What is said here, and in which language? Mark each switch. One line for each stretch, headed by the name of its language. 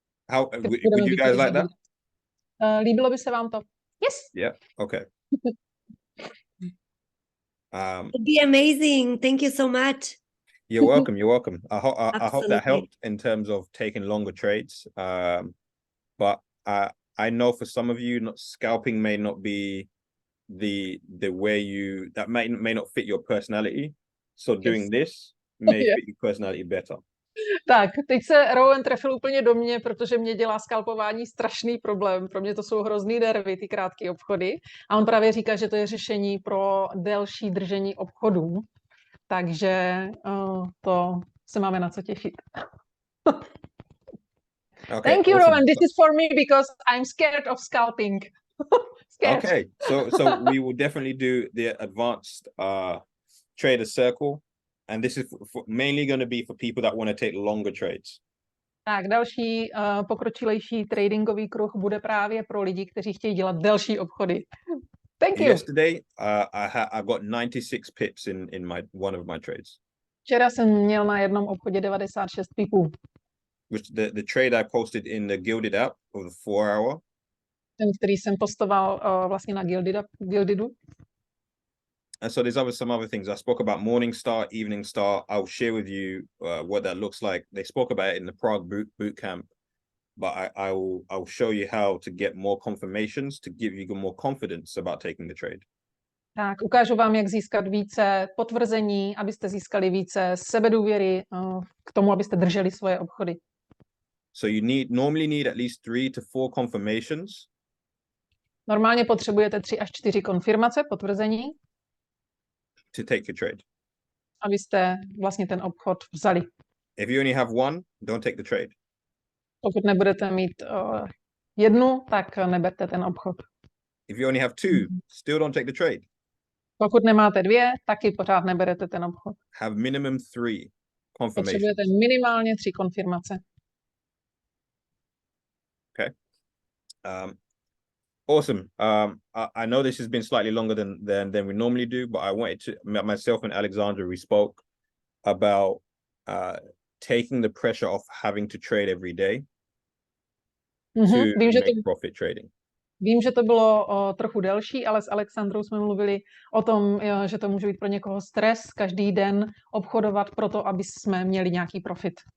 English: How would you guys like that?
Czech: Líbilo by se vám to? Yes.
English: Yeah. Okay. It'd be amazing. Thank you so much. You're welcome. You're welcome. I hope that helped in terms of taking longer trades. But I know for some of you, scalping may not be the way that may not fit your personality. So doing this may fit your personality better.
Czech: Tak, teď se Rowan trefil úplně do mě, protože mě dělá skalpování strašný problém. Pro mě to jsou hrozný nervy, ty krátké obchody. A on právě říká, že to je řešení pro delší držení obchodů. Takže to se máme na co těšit.
English: Okay, thank you, awesome. Rowan. This is for me because I'm scared of scalping. Scared. Okay, so we will definitely do the advanced trader circle. And this is mainly going to be for people that want to take longer trades.
Czech: Tak, další pokročilejší tradingový kruh bude právě pro lidi, kteří chtějí dělat delší obchody.
English: Thank you. Yesterday, I got 96 pips in one of my trades.
Czech: Včera jsem měl na jednom obchodě 96 pipů.
English: Which the trade I posted in the Gilded app of the 4-hour.
Czech: Ten, který jsem postoval vlastně na Gildidu.
English: And so there's some other things. I spoke about Morningstar, Evening Star. I'll share with you what that looks like. They spoke about it in the Prague boot camp, but I'll show you how to get more confirmations to give you more confidence about taking the trade.
Czech: Tak, ukážu vám, jak získat více potvrzení, abyste získali více sebedůvěry k tomu, abyste drželi svoje obchody.
English: So you normally need at least 3 to 4 confirmations
Czech: Normálně potřebujete 3 až 4 konfirmace, potvrzení,
English: to take the trade.
Czech: abyste vlastně ten obchod vzali.
English: If you only have one, don't take the trade.
Czech: Pokud nebudete mít jednu, tak neberte ten obchod.
English: If you only have two, still don't take the trade.
Czech: Pokud nemáte 2, taky pořád neberete ten obchod.
English: Have minimum 3 confirmations.
Czech: Potřebujete minimálně 3 konfirmace.
English: Awesome. I know this has been slightly longer than we normally do, but I wanted to, myself and Alexandra, we spoke about taking the pressure off having to trade every day to make profit trading.
Czech: Vím, že to bylo trochu delší, ale s Alexandrou jsme mluvili o tom, že to může být pro někoho stres každý den obchodovat proto, aby jsme měli nějaký profit.